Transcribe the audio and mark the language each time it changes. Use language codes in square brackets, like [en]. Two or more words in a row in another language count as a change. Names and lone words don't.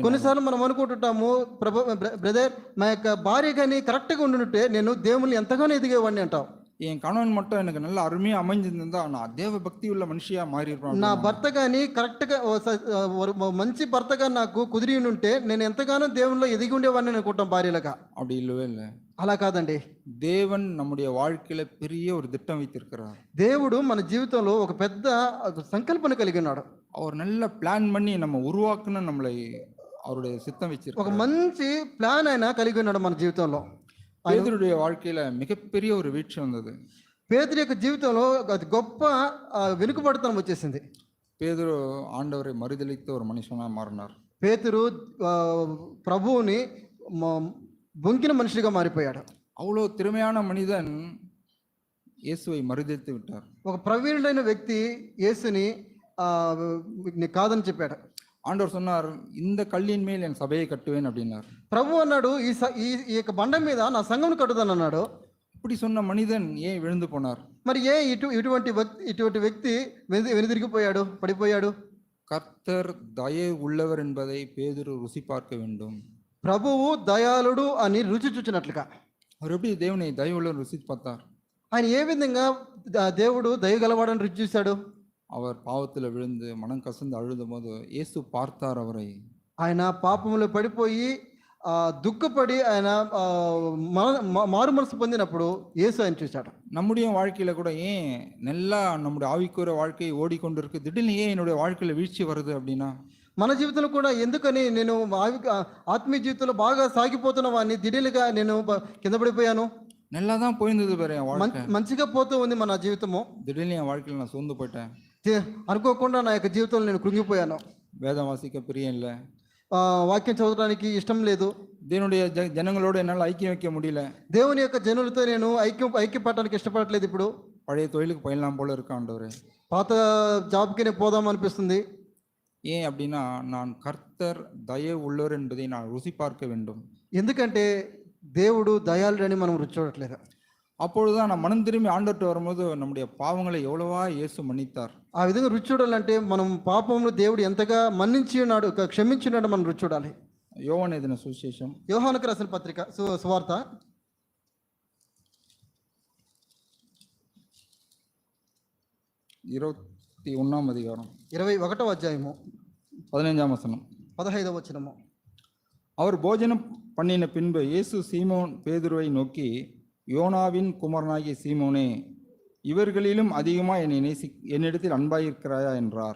[te] కొన్నిసార్లు మనం అనుకుంటుంటాము, బ్రదర్ మా యొక్క భార్య కానీ కరెక్ట్గా ఉండుంటే నేను దేవుని ఎంతగానో ఎదిగేవాడిని అంటాం. [ta] என் கணவன் மட்டும் எனக்கு நல்ல அருமையாக அமைஞ்சிருந்தா நான் தேவ பக்தி உள்ள மனுஷியா மாறி இருப்பேன். [te] నా భర్త కానీ కరెక్ట్గా మంచి భర్తగా నాకు కుదిరి ఉంటే నేను ఎంతగానో దేవునిలో ఎదిగి ఉండేవాడిని అనుకుంటాం భార్యలుగా. [ta] அப்படி இல்லவே இல்லை. [te] అలా కాదండి. [ta] தேவன் நம்முடைய வாழ்க்கையில பெரிய ஒரு திட்டம் வைத்திருக்கிறார். [te] దేవుడు మన జీవితంలో ఒక పెద్ద సంకల్పన కలిగి ఉన్నాడు. [ta] அவர் நல்ல பிளான் பண்ணி நம்ம உருவாக்கணும் நம்மளை அவருடைய சித்தம் வச்சிருக்கார். [te] ఒక మంచి ప్లాన్ ఆయన కలిగి ఉన్నాడు మన జీవితంలో. [ta] பேதுருடைய வாழ்க்கையில மிகப்பெரிய ஒரு வீழ்ச்சி வந்தது. [te] పేతురు యొక్క జీవితంలో గొప్ప వెనుకబడతనం వచ్చేసింది. [ta] பேதுரு ஆண்டவரை மறுதலித்த ஒரு மனுஷனா மாறினார். [te] పేతురు ప్రభువుని బొంకిన మనిషిగా మారిపోయాడు. [ta] அவ்வளோ திறமையான மனிதன் இயேசுவை மறுதலித்து விட்டார். [te] ఒక ప్రవీణుడైన వ్యక్తి యేసుని కాదని చెప్పాడు. [ta] ஆண்டவர் சொன்னார், இந்த கல்லின் மேல் என் சபையை கட்டுவேன் அப்படின்னார். [te] ప్రభు అన్నాడు, ఈ యొక్క బండ మీద నా సంఘమును కట్టుదాను అన్నాడు. [ta] இப்படி சொன்ன மனிதன் ஏன் விழுந்து போனார்? [te] మరి ఇటువంటి వ్యక్తి వెనుదిరిగిపోయాడు, పడిపోయాడు? [ta] கர்த்தர் தயை உள்ளவர் என்பதை பேதுரு ருசி பார்க்க வேண்டும். [te] ప్రభువు దయాళుడు అని రుచి చూచినట్లుగా. [ta] அவர் எப்படி தேவனை தயை உள்ளவர் ருசி பார்த்தார்? [te] ఆయన ఏ విధంగా దేవుడు దయగలవాడని రుచి చూశాడు? [ta] அவர் பாவத்தில் விழுந்து மனம் கசந்து அழுதும்போது இயேசு பார்த்தார் அவரை. [te] ఆయన పాపంలో పడిపోయి దుఃఖపడి ఆయన మారు మనసు పొందినప్పుడు యేసు ఆయన చూశాడు. [ta] நம்முடைய வாழ்க்கையில கூட ஏன் நல்லா நம்முடைய ஆவிக்குரிய வாழ்க்கை ஓடிக்கொண்டிருக்கு, திடீர்னு ஏன் என்னுடைய வாழ்க்கையில வீழ்ச்சி வருது அப்படின்னா, [te] మన జీవితంలో కూడా ఎందుకని నేను ఆత్మీయ జీవితంలో బాగా సాగిపోతున్న వాడిని దిడీలుగా నేను కింద పడిపోయాను. [ta] நல்லா தான் போயிருந்தது பாரு என் வாழ்க்கை, [te] మంచిగా పోతూ ఉంది మన జీవితము, [ta] திடீர்னு என் வாழ்க்கையில நான் சோர்ந்து போயிட்டேன், [te] అనుకోకుండా నా యొక్క జీవితంలో నేను కృంగిపోయాను. [ta] வேதம் வாசிக்க பிரியம் இல்லை, [te] వాక్యం చదవడానికి ఇష్టం లేదు, [ta] தேவனுடைய ஜனங்களோடு என்னால் ஐக்கியம் வைக்க முடியல, [te] దేవుని యొక్క జనులతో నేను ఐక్యపడటానికి ఇష్టపడట్లేదు. ఇప్పుడు [ta] பழைய தொழிலுக்கு பயிலாம் போல இருக்க ஆண்டவரே, [te] పాత జాబ్కి నేను పోదాం అనిపిస్తుంది. [ta] ஏன் அப்படின்னா நான் கர்த்தர் தயவு உள்ளவர் என்பதை நான் ருசி பார்க்க வேண்டும். [te] ఎందుకంటే దేవుడు దయాళుడని మనం రుచి చూడట్లేదు. [ta] அப்பொழுதுதான் நான் மனம் திரும்பி ஆண்டவர்கிட்ட வரும்போது நம்முடைய பாவங்களை எவ்வளவா இயேசு மன்னித்தார். [te] ఆ విధంగా రుచి చూడాలంటే మనం పాపంలో దేవుడు ఎంతగా మన్నించి ఉన్నాడు, క్షమించి ఉన్నాడు మనం రుచి చూడాలి. [ta] யோவான் எழுதின சுவிசேஷம் [te] యోహానుకు రాసిన పత్రిక సువార్త [ta] 21 அதிகாரம் [te] 21వ అధ్యాయము [ta] 15 வசனம். [te] 15వ వచనము. [ta] அவர் போஜனம் பண்ணின பின்பு இயேசு சீமோன் பேதுருவை நோக்கி, யோனாவின் குமாரனாகிய சீமோனே, இவர்களிலும் அதிகமாக என்னிடத்தில் அன்பாயிருக்கிறாயா என்றார்.